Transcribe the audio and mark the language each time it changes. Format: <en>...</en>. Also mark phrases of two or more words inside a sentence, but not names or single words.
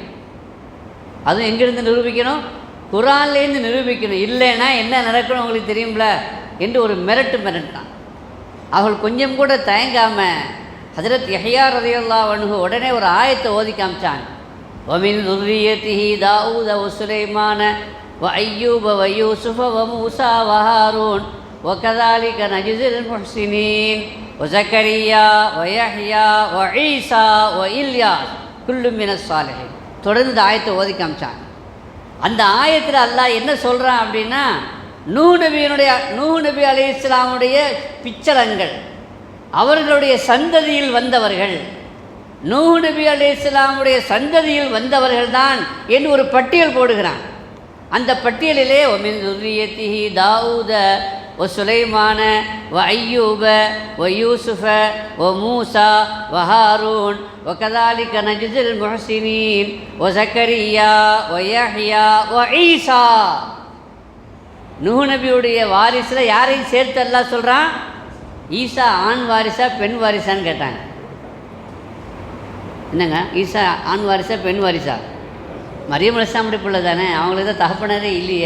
<ta>அதுவும் எங்கிருந்து நிரூபிக்கணும்? குர்ஆன்லேருந்து நிரூபிக்கணும். இல்லைன்னா என்ன நடக்கணும் உங்களுக்கு தெரியும்ல என்று ஒரு மிரட்டான். அவர்கள் கொஞ்சம் கூட தயங்காமல் ஹஜரத் யஹ்யா</ta> <ar>رضي الله عنه</ar> <ta>உடனே ஒரு ஆயத்தை ஓதி காமிச்சான்.</ta> <ar>வமின் ذُرِّيَّتِهِ دَاوُودَ وَسُلَيْمَانَ وَأَيُّوبَ وَيُوسُفَ وَمُوسَى وَهَارُونَ وَكَذَلِكَ نَجْزِي الْمُحْسِنِينَ وَزَكَرِيَّا وَيَحْيَا وَعِيسَى وَإِلْيَاسَ كُلٌّ مِّنَ الصَّالِحِينَ.</ar> <ta>தொடர்ந்து ஆயத்தை ஓதி காமிச்சான். அந்த ஆயத்தில் அல்லாஹ் என்ன சொல்கிறான் அப்படின்னா, நூஹ் நபி அலைஹிஸ்ஸலாமுடைய பிச்சலங்கள், அவர்களுடைய சந்ததியில் வந்தவர்கள், நூஹ் நபி அலைஹிஸ்ஸலாமுடைய சந்ததியில் வந்தவர்கள் தான் என்று ஒரு பட்டியல் போடுகிறான். அந்த பட்டியலிலே</ta> <ar>ஒமின் ذُرِّيَّتِهِ دَاوُودَ وَسُلَيْمَانَ وَأَيُّوبَ وَيُوسُفَ وَمُوسَى وَهَارُونَ وَكَذَلِكَ نَجْزِي الْمُحْسِنِينَ وَزَكَرِيَّا وَيَحْيَا وَعِيسَى.</ar> <ta>நூஹ் நபியுடைய வாரிசில் யாரையும் சேர்த்து அல்லாஹ் சொல்கிறான்? ஈசா ஆண் வாரிசா பெண் வாரிசான்னு கேட்டாங்க. என்னங்க, ஈசா ஆண் வாரிசா பெண் வாரிசா? மரியம் அலைஹிஸ்ஸலாமுடைய பிள்ளை தானே, அவங்களுக்கு தான் தகப்பனரே இல்லையே.</ta>